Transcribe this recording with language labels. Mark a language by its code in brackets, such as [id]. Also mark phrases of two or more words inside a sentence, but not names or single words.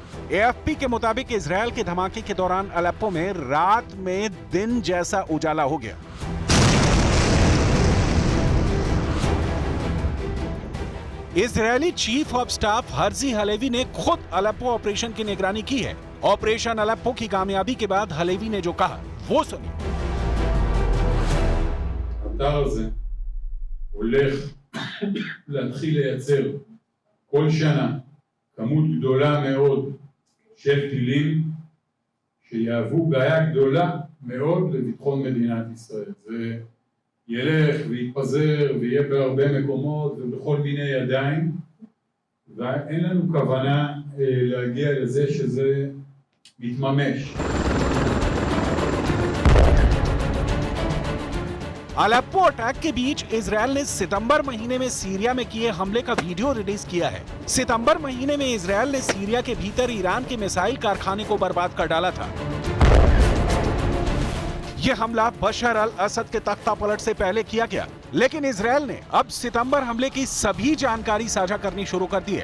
[hi] एएफपी के मुताबिक इजरायल के धमाके के दौरान अलेप्पो में रात में दिन जैसा उजाला हो गया। इजरायली चीफ ऑफ स्टाफ हर्जी हलेवी ने खुद अलेप्पो ऑपरेशन की निगरानी की है। ऑपरेशन अलेप्पो की कामयाबी के बाद हलेवी ने जो कहा वो सुनिए। [he] הולך להתחיל לייצר כל שנה כמות גדולה מאוד של טילים שיהוו בעיה גדולה מאוד לביטחון מדינת ישראל. זה ילך ויתפזר ויהיה בהרבה מקומות ובכל מיני ידיים, ואין לנו כוונה להגיע לזה שזה מתממש. [hi] अलेप्पो अटैक के बीच इजरायल ने सितंबर महीने में सीरिया में किए हमले का वीडियो रिलीज किया है। सितंबर महीने में इजरायल ने सीरिया के भीतर ईरान के मिसाइल कारखाने को बर्बाद कर डाला था। यह हमला बशर अल असद के तख्ता पलट से पहले किया गया, लेकिन इजरायल ने अब सितंबर हमले की सभी जानकारी साझा करनी शुरू कर दी है।